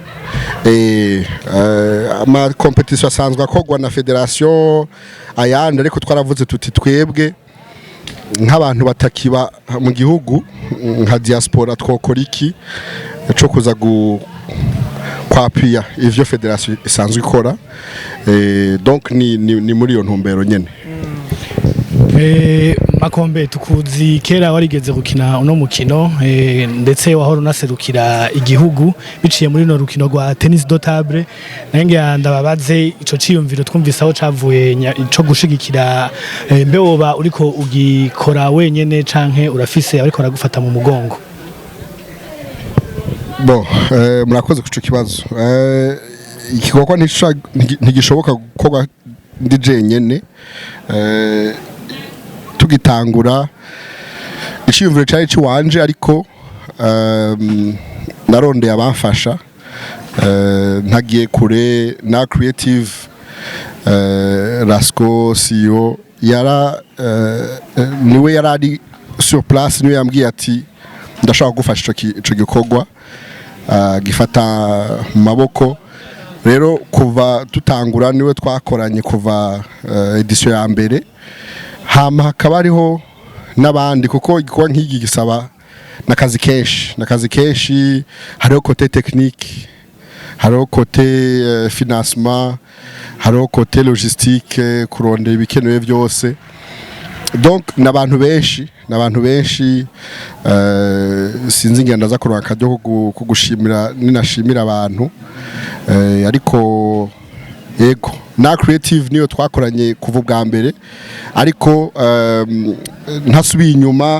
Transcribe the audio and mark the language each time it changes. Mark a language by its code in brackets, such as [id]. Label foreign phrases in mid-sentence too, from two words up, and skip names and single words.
[rn] Ama competition asanzwe akogwa na federation ayandi, ariko twaravuze tuti twebwe nk'abantu batakiba mu gihugu nka diaspora twokora iki cyo kuza kwapia ivyo federation isanzwe ikora, donc ni muri iyo ntumbero nyene. Makombe tukuzi kera warigeze gukina uno mukino, ndetse wahora unaserukira igihugu biciye muri no rukino rwa [fr] tennis de table. [rn] Nange ndababaze ico ciyumviro twumvise aho cavuye ico gushigikira, mbe woba uriko ugikora wenyene canke urafise ariko aragufata mu mugongo? Bon murakoze kuco kibazo. Igikorwa ntigishoboka gukorwa ndi jenyene. Tugitangura iciyumviro cyari ciwanje, ariko narondeye abamfasha ntagiye kure na creative Rasko CEO niwe yarari [fr] sur place, [rn] niwe yambwiye ati ndashaka gufasha ico gikorwa gifata mu maboko. Rero kuva tutangura niwe twakoranye kuva édition ya mbere, hama hakaba ariho n'abandi kuko igikorwa nk'iki gisaba nakazi kenshi, hariho [fr] côté technique, [rn] hariho [fr] côté financement, [rn] hariho [fr] côté logistique, [rn] kurondera ibikenewe byose. Donc n'abantu benshi sinzi ngenda za kuronka akajyo kugushimira ninashimira abantu, ariko yego na creative niyo twakoranye kuva bwa mbere, ariko ntasubiye inyuma.